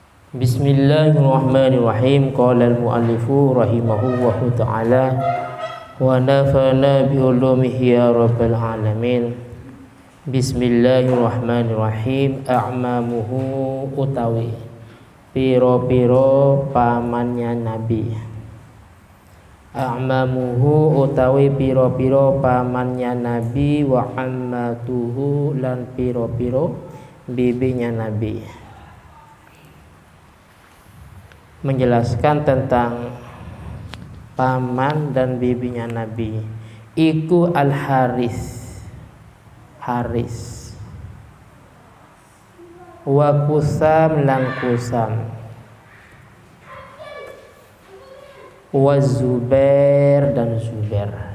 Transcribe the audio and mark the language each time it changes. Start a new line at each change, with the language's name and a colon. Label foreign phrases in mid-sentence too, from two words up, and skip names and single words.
Arabic: بسم الله الرحمن الرحيم. قال المؤلف رحمه الله تعالى ونفعنا بعلومه يا رب العالمين. Bismillahirrahmanirrahim.
Javanese: A'mamuhu utawi piro-piro pamannya Nabi. A'mamuhu utawi piro-piro pamannya Nabi,
Arabic: وعماته
Javanese: lan piro-piro bibinya Nabi.
Indonesian: Menjelaskan tentang paman dan bibinya Nabi.
Javanese: Iku Al-Haris, wa Kusam lan Kusam, wa Zubair dan Zubair.